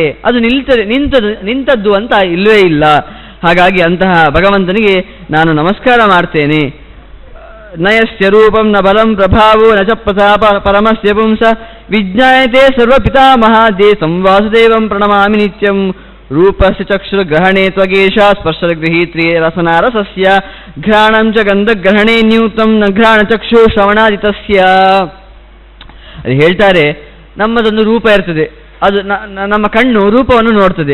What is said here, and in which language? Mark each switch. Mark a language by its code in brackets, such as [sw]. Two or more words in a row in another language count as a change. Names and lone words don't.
[kn] ಅದು ನಿಂತದ್ದು ಅಂತ ಇಲ್ಲವೇ ಇಲ್ಲ. ಹಾಗಾಗಿ ಅಂತಹ ಭಗವಂತನಿಗೆ ನಾನು ನಮಸ್ಕಾರ ಮಾಡ್ತೇನೆ. [sa] ನಯಸ್ಯ ರೂಪಂ ನ ಬಲಂ ಪ್ರಭಾವೋ ನ ಚ ಪ್ರತಾಪ ಪರಮಸ್ಯ ಪುಂಸ ವಿಜ್ಞಾಯತೆ ಸರ್ವ ಪಿತಾಮಹಾದೇ ಸಂವಾಸುದೇವಂ ಪ್ರಣಮಾಮಿ ನಿತ್ಯಂ. ರೂಪಸ್ಯ ಚಕ್ಷುರ್ಗ್ರಹಣೆ ತ್ವಗೇಶ ಸ್ಪರ್ಶಗೃಹೀತ್ರಿ ರಸನಾರಸಸ್ಯ ಘ್ರಾಣಂ ಚ ಗಂಧಗ್ರಹಣೆ ನ್ಯೂತಂ ನ ಘ್ರಾಣ ಚಕ್ಷು ಶ್ರವಣಾದಿತಸ್ಯ. [kn] ಅದು ಹೇಳ್ತಾರೆ, ನಮ್ಮದೊಂದು ರೂಪ ಇರ್ತದೆ, ಅದು ನಮ್ಮ ಕಣ್ಣು ರೂಪವನ್ನು ನೋಡ್ತದೆ.